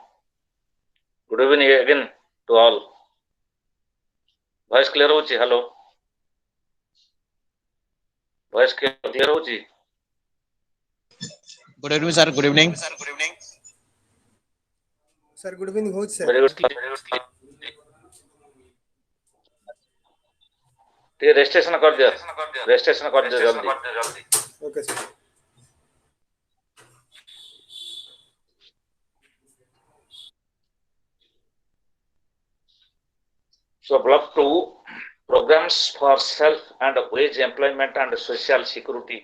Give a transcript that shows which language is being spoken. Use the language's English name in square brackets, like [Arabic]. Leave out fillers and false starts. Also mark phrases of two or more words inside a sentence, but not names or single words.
[English] Good evening again to all. Voice clear hochi? Hello. Voice clear hochi? Good evening, sir. Good evening. Sir, good evening, host sir. Very good. [Odia] ଟିକେ ରେଜିଷ୍ଟ୍ରେସନ କରିଦିଅ ରେଜିଷ୍ଟ୍ରେସନ କରିଦିଅ ଜଲ୍ଦି। [English] Okay, sir. So block 2, programs for self and wage employment and social security.